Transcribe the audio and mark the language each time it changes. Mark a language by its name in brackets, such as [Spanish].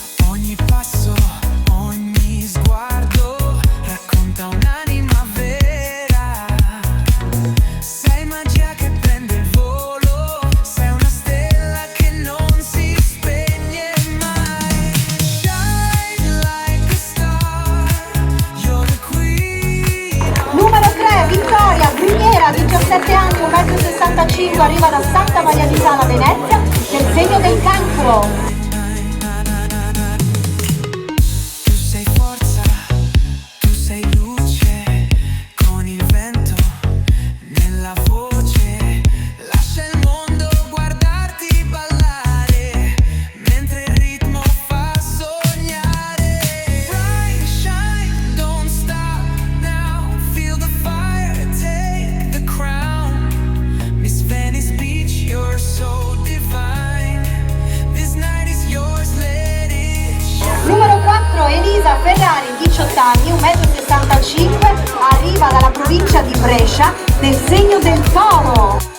[Italian] Ogni passo, ogni sguardo racconta un'anima vera, sei magia che prende il volo, sei una stella che non si spegne mai. [English] Shine like a star, you're the queen. [Italian] Numero 3, Vittoria Bruniera, 17 anni, 1,65 m, arriva da Santa Maria di Sala, Venezia, nel segno del Cancro. Tu sei forza, tu sei luce, con il vento nella voce, lascia il mondo guardarti ballare, mentre il ritmo fa sognare. [English] Bright, shine, don't stop now, feel the fire, take the crown. Miss Venice Beach, you're so divine, this night is yours, let it shine. [Italian] Numero 4, Elisa Ferrari, 18 anni, 1,65 m, arriva dalla provincia di Brescia, nel segno del Toro.